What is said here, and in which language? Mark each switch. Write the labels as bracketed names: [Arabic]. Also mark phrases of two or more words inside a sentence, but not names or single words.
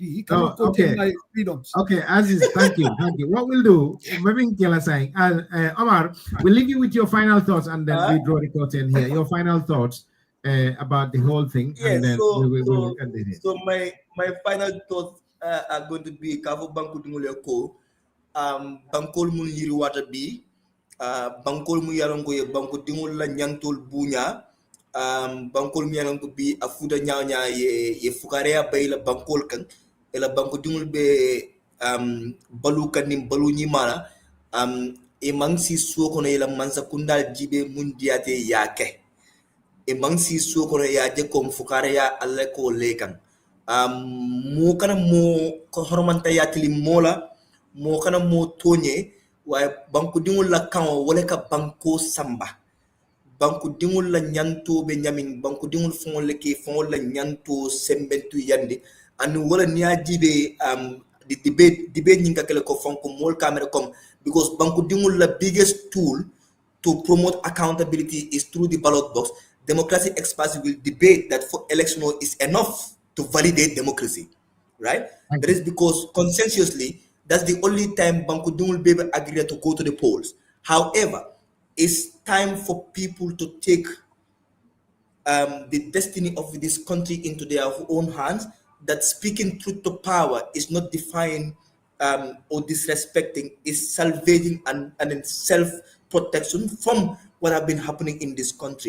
[English] He cannot contain my freedoms. Okay, Aziz, thank you. What we'll do, maybe saying, Omar, we'll leave you with your final thoughts, and then we draw the curtain here. Your final thoughts about the whole thing, and then we will end it. So my final thoughts are going to be [Mandingo] Kavu Banku Dunguleko. Bankol mun yiri wata bi bankol mu yarongo ye banko dingol la nyantol bunya bankol mu yarongo bi afuda nyawnya ye fukarea bay la bankol kan ela banko dingol be balu kanim balu nyimana e mangsi so kono ila mansa kundal jibe mundiate yake e mangsi so kono ya je kom fukare ya alla ko lekan mo kana mo ko hormanta yatili mola mo kana mo tonye wa banku dingul la kan wala ka banko samba banku dingul la nyanto be nyamin banku dingul fongol le ke fongol la nyanto sembentu yande anu wala niya jibe [English] the debate [Mandingo] nyinga kele ko fonko mol camera kom because banku dingul la [English] biggest tool to promote accountability is through the ballot box. Democracy experts will debate that for election is enough to validate democracy, right? That is because consensuously that's the only time [Mandingo] banku dingul be [English] agree to go to the polls. However, it's time for people to take the destiny of this country into their own hands, that speaking truth to power is not defying or disrespecting, is salvaging and self-protection from what have been happening in this country.